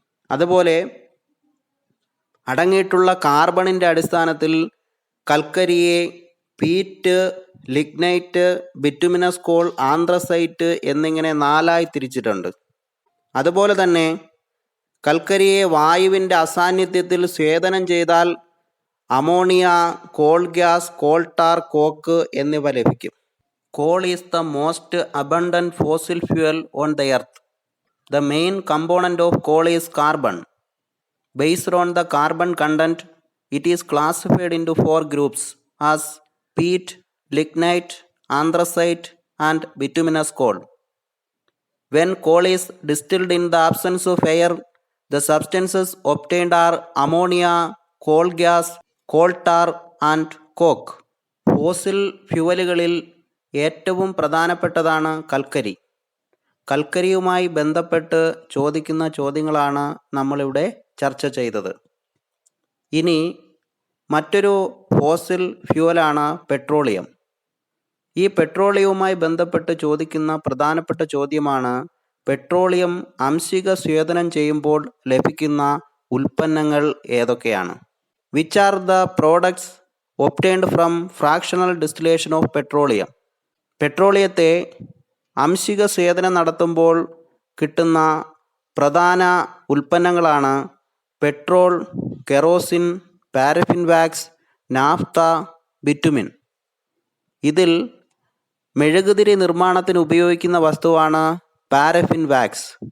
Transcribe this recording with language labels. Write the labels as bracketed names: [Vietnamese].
[Malayalam] അതുപോലെ അടങ്ങിയിട്ടുള്ള കാർബണിൻ്റെ അടിസ്ഥാനത്തിൽ കൽക്കരിയെ Pete, lignite, bituminous call, anthracite എന്നിങ്ങനെ 4ആയി തിരിച്ചിട്ടുണ്ട്. അതുപോലെ തന്നെ കൽക്കരിയെ വായുവിൻ്റെ അസാന്നിധ്യത്തിൽ സ്വേദനം ചെയ്താൽ ammonia, coal gas, call tar, coke എന്നിവ ലഭിക്കും. [English] Coal is the most abundant fossil fuel on the earth. The main component of coal is carbon. Based on the carbon content, it is classified into 4 groups as peat, lignite, anthracite and bituminous coal. When coal is distilled in the absence of air, the substances obtained are ammonia, coal gas, coal tar and coke. [Malayalam] Fossil ഫ്യൂവലുകളിൽ ഏറ്റവും പ്രധാനപ്പെട്ടതാണ് കൽക്കരി. കൽക്കരിയുമായി ബന്ധപ്പെട്ട് ചോദിക്കുന്ന ചോദ്യങ്ങളാണ് നമ്മളിവിടെ ചർച്ച ചെയ്തത്. ഇനി മറ്റൊരു ഫോസിൽ ഫ്യൂവലാണ് പെട്രോളിയം. ഈ പെട്രോളിയവുമായി ബന്ധപ്പെട്ട് ചോദിക്കുന്ന പ്രധാനപ്പെട്ട ചോദ്യമാണ് പെട്രോളിയം ആംശിക സ്വേദനം ചെയ്യുമ്പോൾ ലഭിക്കുന്ന ഉൽപ്പന്നങ്ങൾ ഏതൊക്കെയാണ്? [English] Which are the products obtained from fractional distillation of petroleum? [Malayalam] പെട്രോളിയത്തെ ആംശിക സ്വേദനം നടത്തുമ്പോൾ കിട്ടുന്ന പ്രധാന ഉൽപ്പന്നങ്ങളാണ് petrol, kerosene, paraffin wax, naphtha, bitumen. ഇതിൽ മെഴുകുതിരി നിർമ്മാണത്തിന് ഉപയോഗിക്കുന്ന വസ്തുവാണ് പാരഫിൻ വാക്സ്.